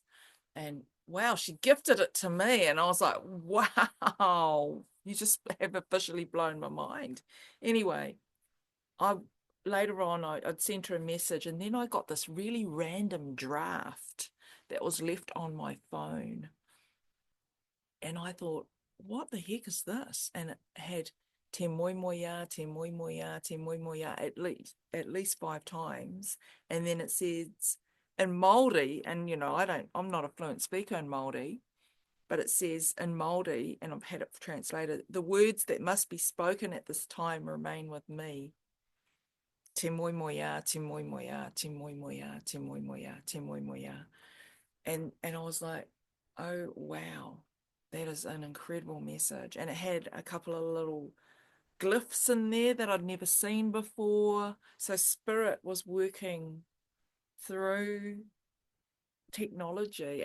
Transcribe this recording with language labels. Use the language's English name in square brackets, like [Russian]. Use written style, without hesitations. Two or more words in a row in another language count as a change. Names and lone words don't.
[English] And wow, she gifted it to me, and I was like, wow, you just have officially blown my mind. Anyway, later on I'd sent her a message, and then I got this really random draft that was left on my phone, and I thought, what the heck is this? And it had [Māori] te moi moia, te moi moia, te moi moia [English] at least 5 times, and then it says in Māori, and I'm not a fluent speaker in Māori, but it says in Māori, and I've had it translated, the words that must be spoken at this time remain with me. [Māori] Te moi moia, te moi moia, te moi moia, te moi moia, te moi moia. [English] And I was like, oh wow, that is an incredible message. And it had a couple of little glyphs in there that I'd never seen before. So spirit was working through technology.